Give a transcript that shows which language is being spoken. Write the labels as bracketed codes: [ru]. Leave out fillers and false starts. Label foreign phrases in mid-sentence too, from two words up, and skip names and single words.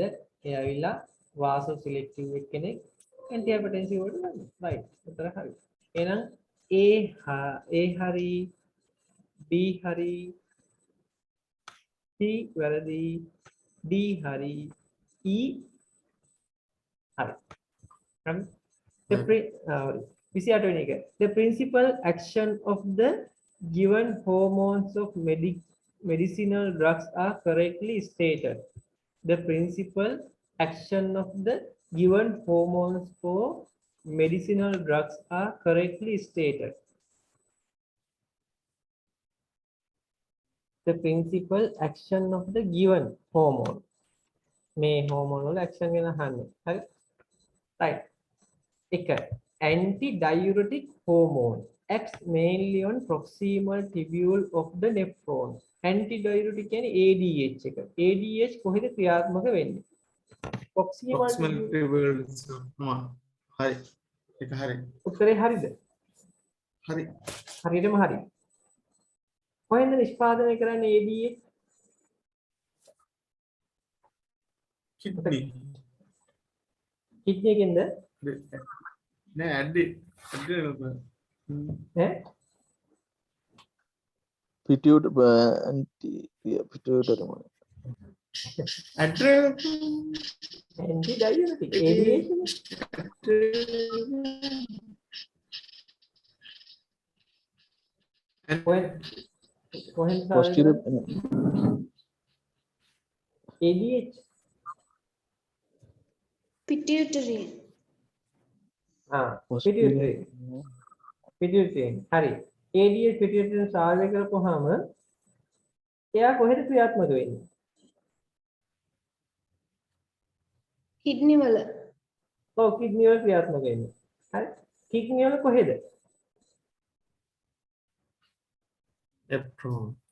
[si] ඒ ඇවිල්ලා වාසෝ සිලෙක්ටිව් එක්කෙනෙක් antihypertensive වලට ගන්න. right. උත්තර හරි. එහෙනම් A හරි B හරි C වැරදි D හරි E හරි. හරි. [en] The principal action of the given hormones of medicinal drugs are correctly stated. The principal action of the given hormones for medicinal drugs are correctly stated. The principal action of the given hormone. [si] මේ hormone වල action ගැන අහන්නේ. හරි? right. [en] එක antidiuretic hormone acts mainly on proximal tubule of the nephron. [si] Antidiuretic කියන්නේ ADH එක. ADH කොහෙද ක්‍රියාත්මක වෙන්නේ? [en] proximal tubule. [si] හරි ඒක හරි උත්තරේ හරිද? හරි හරියටම හරි. කොහෙන්ද නිෂ්පාදනය කරන්නේ ADH? කිඩ්නි කිඩ්නි එකෙන්ද? නෑ ඇඩ්රිනල් ඈ? pituitary ඇඩ්රිනල් antidiuretic ADH කොහෙන්ද posterior ADH Pituitary. pituitary හරි ADH pituitary සාර්ය කරපුවාම එයා කොහෙද ක්‍රියාත්මක වෙන්නේ? Kidney වල. ඔව් කිඩ්නි වල ක්‍රියාත්මක වෙන්නේ. හරි කිඩ්නි වල කොහෙද? nephron